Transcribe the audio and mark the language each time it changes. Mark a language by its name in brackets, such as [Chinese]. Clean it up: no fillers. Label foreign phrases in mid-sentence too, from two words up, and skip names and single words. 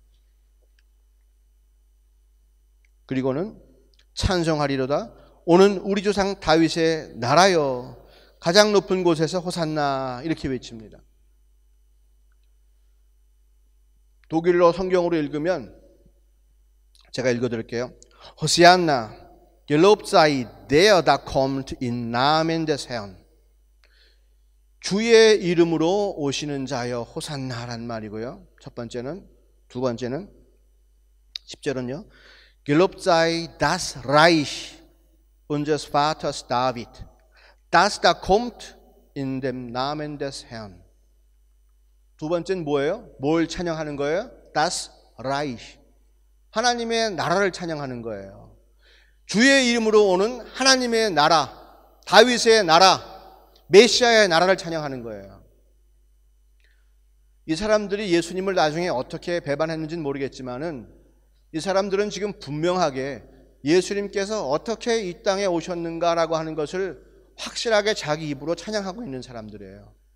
[Korean] 그리고는 찬송하리로다 오는 우리 조상 다윗의 나라여 가장 높은 곳에서 호산나 이렇게 외칩니다. 독일어 성경으로 읽으면 제가 읽어드릴게요. [German] 호시안나 Gelobt sei der da kommt in Namen des Herrn. [Korean] 주의 이름으로 오시는 자여 호산나란 말이고요. 첫 번째는 두 번째는 10절은요. [German] Gelobt sei das Reich unseres Vaters David, das da kommt in dem Namen des Herrn. [Korean] 두 번째는 뭐예요? 뭘 찬양하는 거예요? [German] Das Reich. [Korean] 하나님의 나라를 찬양하는 거예요. 주의 이름으로 오는 하나님의 나라, 다윗의 나라, 메시아의 나라를 찬양하는 거예요. 이 사람들이 예수님을 나중에 어떻게 배반했는지는 모르겠지만은 이 사람들은 지금 분명하게 예수님께서 어떻게 이 땅에 오셨는가라고 하는 것을 확실하게 자기 입으로 찬양하고 있는 사람들이에요.